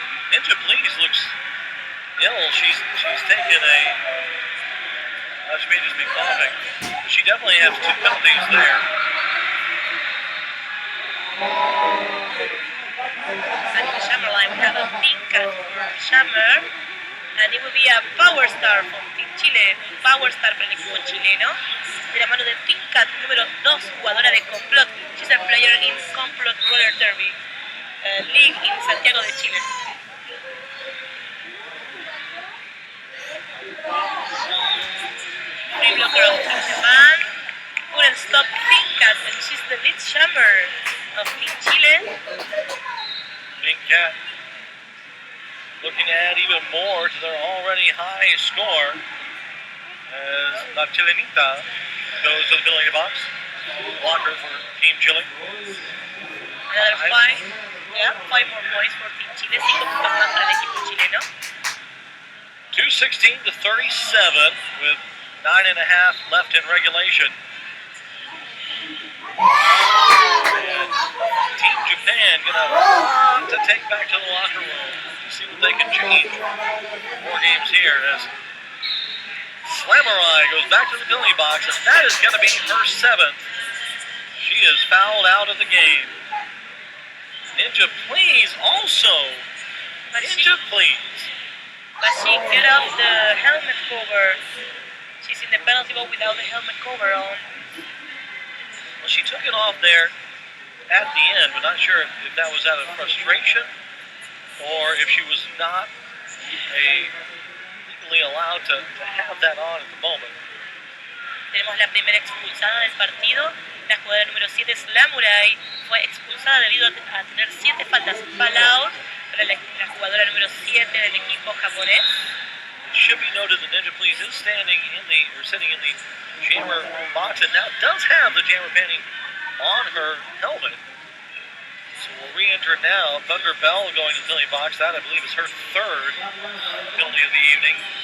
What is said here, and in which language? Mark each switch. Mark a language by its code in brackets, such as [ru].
[en] Ninja Please looks ill. She's taken a... she may just be coughing. But she definitely has 2 penalties there. And in the jammer line we have a pink card for jammer. And it will be a power star from Team Chile, [es] un power star para el equipo chileno, de la mano de Pinkat, número 2, jugadora de Complot. [en] She's a player in Complot Roller Derby League in Santiago de Chile. Free blocker of Team Japan, couldn't stop Pinkat, and she's the lead jammer of Team Chile. Pinkat looking to add even more to their already high score as La Chilenita goes to the penalty box. Blocker for Team Chile. Another 5 more points for Team Chile, [es] 5 puntos más para el equipo chileno. [en] 2:16 to 37 with 9.5 left in regulation. And Team Japan gonna want to take back to the locker room. See what they can change. 4 games here as Slamurai goes back to the penalty box, and that is going to be her 7th. She is fouled out of the game. Ninja Please also. Ninja Please. But she cut off the helmet cover. She's in the penalty box without the helmet cover on. Well, she took it off there at the end, but not sure if that was out of frustration or if she was not legally allowed to have that on at the moment. [es] Tenemos la primera expulsada del partido. La jugadora número 7, Slamurai, fue expulsada debido a tener 7 faltas. Foul out para la jugadora número 7 del equipo japonés. [en] It should be noted that Ninja Please is sitting in the jammer box and now does have the jammer panning on her helmet. re-enter now. Thunder Bell going to penalty box. That, I believe, is her third penalty of the evening.